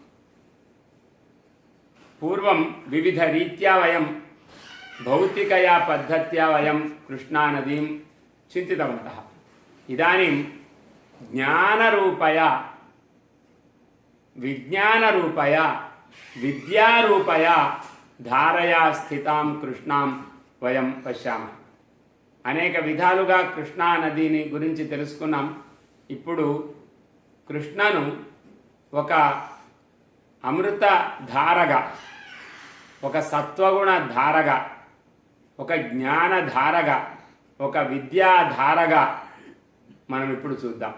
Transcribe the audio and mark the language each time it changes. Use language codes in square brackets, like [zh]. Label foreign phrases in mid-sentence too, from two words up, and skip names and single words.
[sa] पूर्वं विविधरीत्या वयं भौतिकया पद्धत्या वयं कृष्णानदीं चिन्तितवन्तः। इदानीं ज्ञानरूपया विज्ञानरूपया विद्यारूपया धारया स्थितां कृष्णां वयं पश्यामः। [te] అనేక విధాలుగా కృష్ణా నదిని గురించి తెలుసుకున్నాం. ఇప్పుడు కృష్ణను ఒక అమృత ధారగా, ఒక సత్వగుణ ధారగా, ఒక జ్ఞాన ధారగా, ఒక విద్యా ధారగా మనం ఇప్పుడు చూద్దాం.